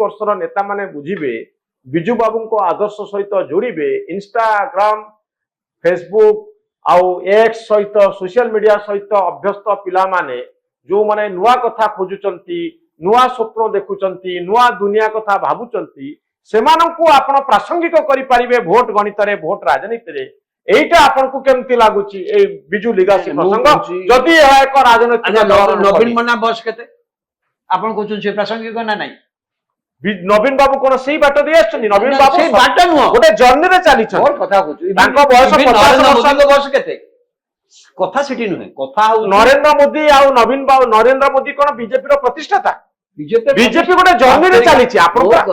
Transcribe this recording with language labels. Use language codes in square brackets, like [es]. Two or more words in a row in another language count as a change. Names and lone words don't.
[or] ବର୍ଷର ନେତା ମାନେ ବୁଝିବେ ବିଜୁ ବାବୁଙ୍କ ଆଦର୍ଶ ସହିତ ଯୋଡ଼ିବେ ଇନଷ୍ଟାଗ୍ରାମ ଫେସବୁକ୍ ଆଉ ଏକ୍ସ ସହିତ [en] social media [or] ସହିତ ଅଭ୍ୟସ୍ତ ପିଲାମାନେ ଯୋଉମାନେ ନୂଆ କଥା ଖୋଜୁଛନ୍ତି ନୂଆ ସ୍ୱପ୍ନ ଦେଖୁଛନ୍ତି ନୂଆ ଦୁନିଆ କଥା ଭାବୁଛନ୍ତି ସେମାନଙ୍କୁ ଆପଣ ପ୍ରାସଙ୍ଗିକ କରିପାରିବେ ଭୋଟ ଗଣିତରେ ଭୋଟ ରାଜନୀତିରେ ଏଇଟା ଆପଣଙ୍କୁ କେମିତି ଲାଗୁଛି ଏଇ ବିଜୁ ଲିଗାସି ପ୍ରସଙ୍ଗ ଯଦି ଏହା ଏକ ରାଜନୈତିକ ନବୀନ ମନା ବୟସ କେତେ ଆପଣ କହୁଛନ୍ତି ସେ ପ୍ରାସଙ୍ଗିକ ନା ନାହିଁ ନବୀନ ବାବୁ କୋନ ସେଇ ବାଟ ଦେଇ ଆସିଛନ୍ତି ନବୀନ ବାବୁ ସେଇ ବାଟ ନୁହଁ ଗୋଟେ ଜର୍ଣ୍ଣିରେ ଚାଲିଛନ୍ତି ମୋର କଥା କହୁଛୁ ତାଙ୍କ ବୟସ 50 ବର୍ଷଙ୍କ ବୟସ କେତେ କଥା ସେଠି ନୁହେଁ କଥା ନରେନ୍ଦ୍ର ମୋଦି ଆଉ ନବୀନ ବାବୁ ନରେନ୍ଦ୍ର ମୋଦି କୋନ ବିଜେପିର ପ୍ରତିଷ୍ଠାତା ବିଜେପି ଗୋଟେ ଜର୍ଣ୍ଣିରେ ଚାଲିଛି ଆପଣ